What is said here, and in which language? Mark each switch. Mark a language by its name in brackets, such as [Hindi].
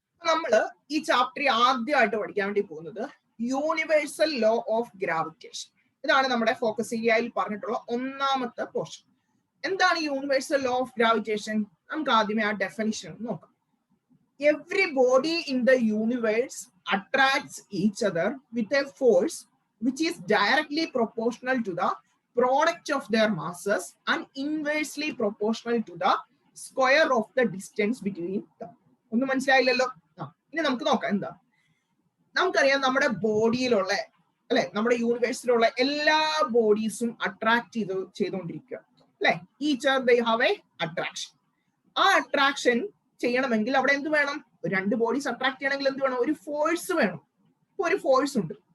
[Malayalam] നമ്മൾ ഈ ചാപ്റ്റർ ആദ്യമായിട്ട് പഠിക്കാൻ വേണ്ടി പോകുന്നത് യൂണിവേഴ്സൽ ലോ ഓഫ് ഗ്രാവിറ്റേഷൻ. ഇതാണ് നമ്മുടെ ഫോക്കസ് ഏരിയയിൽ പറഞ്ഞിട്ടുള്ള 1ാമത്തെ പോർഷൻ. എന്താണ് യൂണിവേഴ്സൽ ലോ ഓഫ് ഗ്രാവിറ്റേഷൻ? നമുക്ക് ആദ്യമേ ആ ഡെഫിനിഷൻ നോക്കാം. [English] Every body in the universe attracts each other with a force which is directly proportional to the product of their masses and inversely proportional to the square of the distance between them. [Malayalam] ഒന്നും മനസ്സിലായില്ലല്ലോ? ഇനി നമുക്ക് നോക്കാം. എന്താ, നമുക്കറിയാം നമ്മുടെ ബോഡിയിലുള്ള അല്ലെ, നമ്മുടെ യൂണിവേഴ്സിലുള്ള എല്ലാ ബോഡീസും അട്രാക്ട് ചെയ്തുകൊണ്ടിരിക്കുക അല്ലെ. [English] Each are they have a attraction. [Malayalam] ആ അട്രാക്ഷൻ ചെയ്യണമെങ്കിൽ അവിടെ എന്ത് വേണം? 2 ബോഡീസ് അട്രാക്ട് ചെയ്യണമെങ്കിൽ എന്ത് വേണം? ഒരു ഫോഴ്സ് വേണം. ഇപ്പൊ ഒരു ഫോഴ്സ് ഉണ്ട്.